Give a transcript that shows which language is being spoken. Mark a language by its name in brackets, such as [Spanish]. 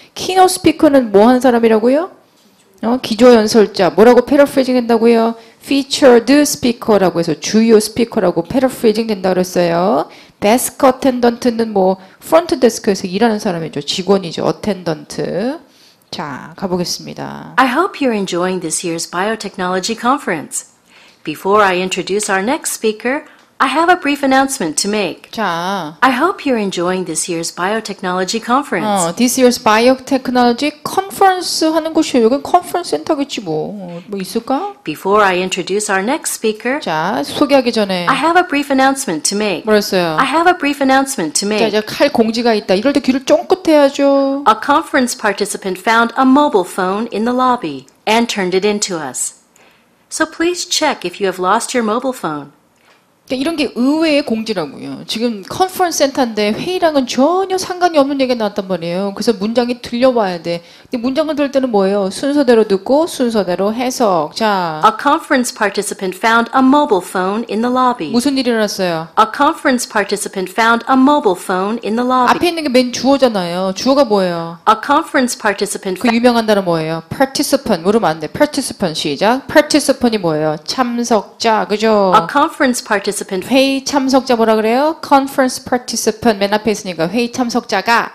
[Korean] keynote speaker는 뭐 하는 사람이라고요? 기조연설자. 뭐라고 paraphrasing 된다고요? featured speaker라고 해서 주요 스피커라고 paraphrasing 된다 그랬어요. desk attendant는 뭐 front desk에서 일하는 사람이죠. 직원이죠. attendant. 자, 가보겠습니다. [English] I hope you're enjoying this year's biotechnology conference. Before I introduce our next speaker, I have a brief announcement to make. [Korean] 자, [English] I hope you're enjoying this year's biotechnology conference. this year's biotechnology conference [Korean] 하는 곳이에요. 여긴 컨퍼런스 센터겠지 뭐. 뭐 있을까? [English] Before I introduce our next speaker, [Korean] 자, 소개하기 전에 [English] I have a brief announcement to make. [Korean] 뭐랬어요? [English] I have a brief announcement to [Korean] 자, [English] make. [Korean] 이제 칼 공지가 있다. 이럴 때 귀를 쫑긋 해야죠. [English] A conference participant found a mobile phone in the lobby and turned it in to us. So please check if you have lost your mobile phone. [Korean] 그러니까 이런 게 의외의 공지라고요. 지금 컨퍼런스 센터인데 회의랑은 전혀 상관이 없는 얘기가 나왔단 말이에요. 그래서 문장이 들려와야 돼. 근데 문장을 들을 때는 뭐예요? 순서대로 듣고 순서대로 해석. 자, [English] A conference participant found a mobile phone in the lobby. [Korean] 무슨 일이 일어났어요? [English] A conference participant found a mobile phone in the lobby. [Korean] 앞에 있는 게 맨 주어잖아요. 주어가 뭐예요? [English] A conference participant [Korean] 그 유명한 단어 뭐예요? participant. 모르면 안 돼. participant 시작. participant이 뭐예요? 참석자. 그죠? [English] A conference participant [Korean] 회의 참석자 뭐라 그래요? conference participant 맨 앞에 있으니까 회의 참석자가